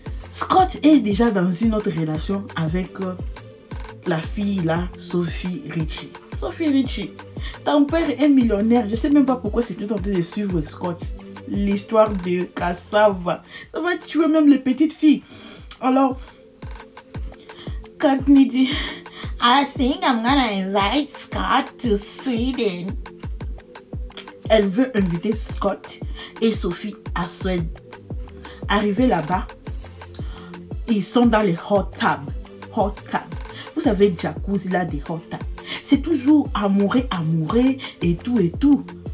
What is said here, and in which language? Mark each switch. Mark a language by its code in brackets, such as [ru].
[fr] Scott est déjà dans une autre relation avec la fille là, Sophie Richie. Sophie Richie, ton père est millionnaire, je sais même pas pourquoi c'est tout en train de suivre Scott. L'histoire de Cassava, ça va tuer même les petites filles. Alors, Courtney dit, [en] I think I'm gonna invite Scott to Sweden. [fr] Elle veut inviter Scott et Sophie à Suède. Arrivés là-bas, ils sont dans les hot tub. Hot tub. Vous savez, jacuzzi là, des hot tub. C'est toujours amoureux et tout et tout.